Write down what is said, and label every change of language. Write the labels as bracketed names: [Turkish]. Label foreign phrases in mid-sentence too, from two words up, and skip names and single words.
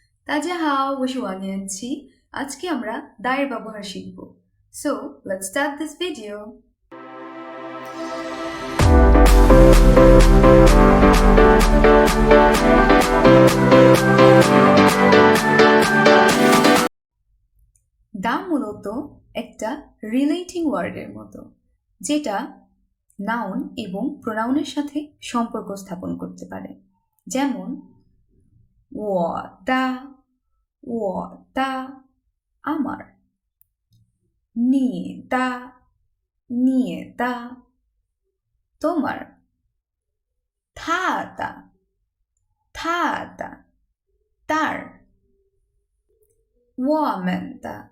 [Chinese] 大家好，我是王年琪。 [Bangla] আজকে আমরা দায়ের ব্যবহার শিখব। [English] So, let's start this video. [Bangla] দা মূলত একটা [English] relating word [Bangla] মতো, যেটা নাউন এবং প্রোনাউনের সাথে সম্পর্ক স্থাপন করতে পারে। যেমন 我的 আমার, 你的 তোমার, 他的 তার, 我们的